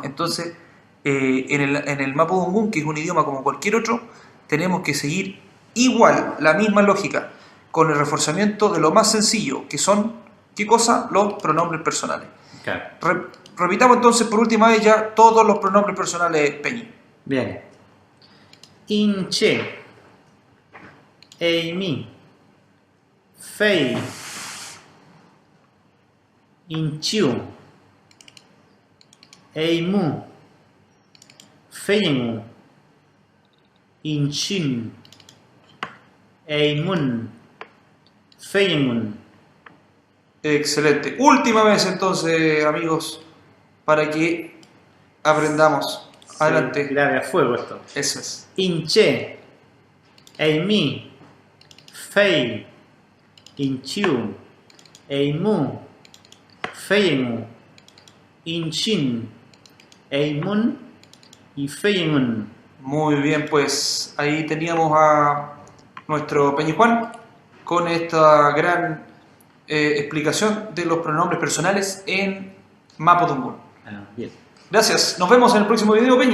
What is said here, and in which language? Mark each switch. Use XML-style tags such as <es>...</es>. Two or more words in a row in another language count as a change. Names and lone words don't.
<es>Entonces, en el mapudungún, que es un idioma como cualquier otro, tenemos que seguir igual, la misma lógica, con el reforzamiento de lo más sencillo, que son, ¿qué cosa? Los pronombres personales. Claro. Repitamos entonces por última vez ya todos los pronombres personales, Peñi. Bien. Inche.</es> <arn>Eimi. Fei. Inchiu. Eimu. Feiengu. Inchin. Eimun. Feiengun.</arn> <es>Excelente. Última vez entonces, amigos, para que aprendamos. Adelante. Sí, grave a fuego esto. Eso es.</es> <arn>Inche. Eimi. Fei. Inchiu. Eimu. Feiengu. Inchin. Eimun. Y Feiengun.</arn> <es>Muy bien, pues ahí teníamos a nuestro Peñi Juan con esta gran explicación de los pronombres personales en mapudungún. Bien. Gracias. Nos vemos en el próximo video, Peñi.</es>